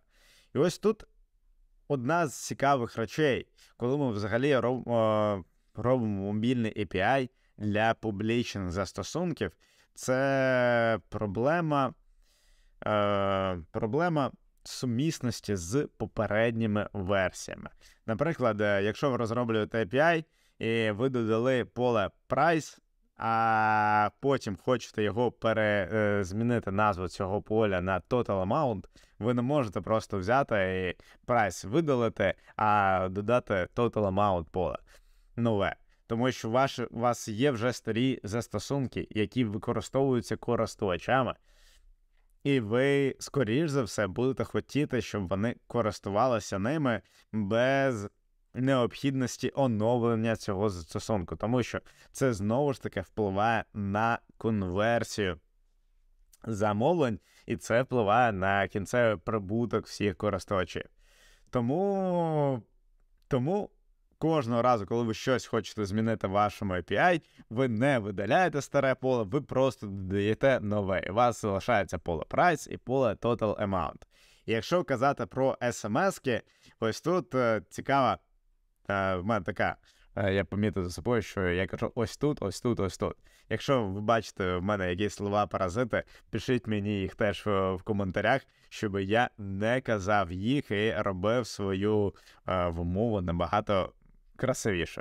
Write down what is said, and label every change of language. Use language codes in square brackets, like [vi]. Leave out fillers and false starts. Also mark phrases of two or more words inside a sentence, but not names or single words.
[uk] І ось тут одна з цікавих речей, коли ми взагалі робимо мобільний API для публічних застосунків, це проблема сумісності з попередніми версіями. Наприклад, якщо ви розроблюєте API і ви додали поле price, а потім хочете його змінити назву цього поля на [en] total amount, [uk] ви не можете просто взяти і price видалити, а додати [en] total amount [uk] поля нове. Тому що у вас є вже старі застосунки, які використовуються користувачами, і ви, скоріш за все, будете хотіти, щоб вони користувалися ними без необхідності оновлення цього застосунку. Тому що це, знову ж таки, впливає на конверсію замовлень, і це впливає на кінцевий прибуток всіх користувачів. Тому кожного разу, коли ви щось хочете змінити в вашому API, ви не видаляєте старе поле, ви просто додаєте нове. І у вас залишається поле price і поле [en] total amount. [uk] І якщо казати про SMS-ки, ось тут цікава, в мене така, я помітив за собою, що я кажу ось тут, ось тут, ось тут. Якщо ви бачите в мене якісь слова-паразити, пишіть мені їх теж в коментарях, щоб я не казав їх і робив свою вимову набагато красивіше.